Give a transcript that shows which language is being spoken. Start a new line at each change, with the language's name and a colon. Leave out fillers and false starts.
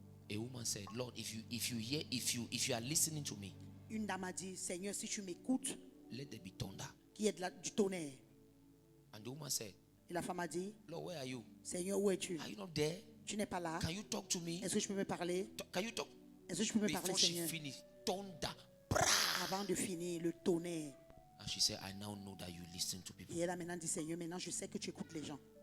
English: A woman said, Lord, if you are listening to me,
French: Une dame a dit, Seigneur, si tu m'écoutes,
English: let there be thunder.
French: qu'il y ait du tonnerre.
English: And the woman said,
French: Et la femme a dit,
English: Lord, where are you?
French: Seigneur, où es-tu?
English: Are you not there?
French: Tu n'es pas là.
English: Can you talk to me?
French: Est-ce que tu peux me parler?
English: Can you talk?
French: Est-ce que tu peux me parler,
English: Before she
French: Seigneur?
English: finished, thunder.
French: Avant de finir, le tonnerre.
English: And she said, I now know that you listen to people.
French: Et elle a maintenant dit, Seigneur, maintenant je sais que tu écoutes les gens.